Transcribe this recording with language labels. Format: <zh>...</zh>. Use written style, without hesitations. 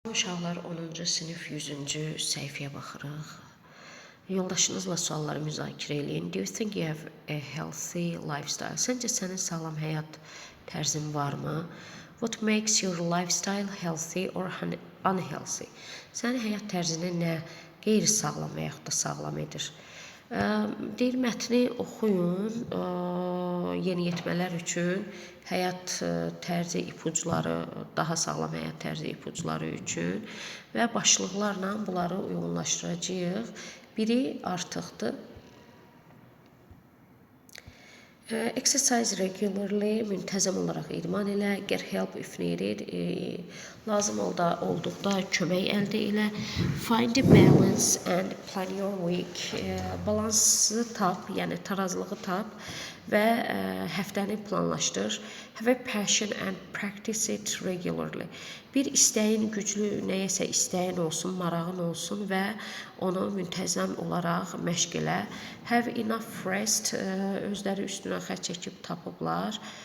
<az>Uşaqlar 10-cu sinif 100-cü səhifəyə baxırıq. Yoldaşınızla sualları müzakirə eləyin.</az> <en>Do you think you have a healthy lifestyle?</en> <az>Səncə sənin sağlam həyat tərzin varmı?</az> <en>What makes your lifestyle healthy or unhealthy?</en> <az>Sənin həyat tərzini nə qeyri-sağlam və yaxud da sağlam edir? Deyir, mətni oxuyun, yeniyetmələr üçün həyat tərzi ipuçları, daha sağlam həyat tərzi ipuçları üçün və başlıqlarla bunları uyğunlaşdıracağıq. Biri artıqdır.</az> <en>Exercise regularly,</en> <az>müntəzəm olaraq idman elə,</az> <en>get help if needed,</en> <az>lazım olduqda kömək əldə elə,</az> <en>find the balance and plan your week,</en> <az>balansı tap, yəni tarazlığı tap və həftəni planlaşdır.</az> <en>Have a passion and practice it regularly.</en> <az>Bir istəyin, güclü nəyəsə istəyin olsun, marağın olsun və onu müntəzəm olaraq məşq elə.</az> <en>Have enough rest,</en> <az>özləri üstünə xətt çəkib tapıblar.</az>